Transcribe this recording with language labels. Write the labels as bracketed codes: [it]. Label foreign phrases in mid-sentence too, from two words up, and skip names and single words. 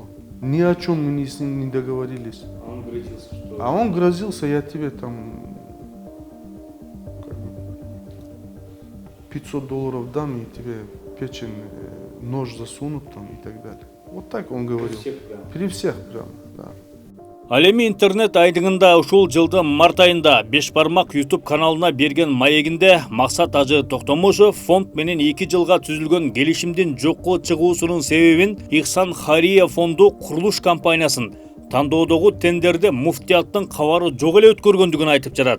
[ru] Ни о чем мы с ним не договорились. А он грозился, что... А он грозился, я тебе там $500 дам, и тебе печень, нож засунут там и так далее. Вот так он говорил. При всех прям? При всех прям, да. [ky] Ал эми интернет айдыңында ушул жылдын март айында Беш бармак YouTube каналына берген маегинде Максат Ажы Токтомушев фонд менен 2 жылга түзүлгөн келишимдин жокко чыгуусунун себебин Ихсан Хайрия фонду курулуш компаниясын тандоодогу тендерде муфтияттын кабары жок эле өткөргөндүгүн айтып жатат.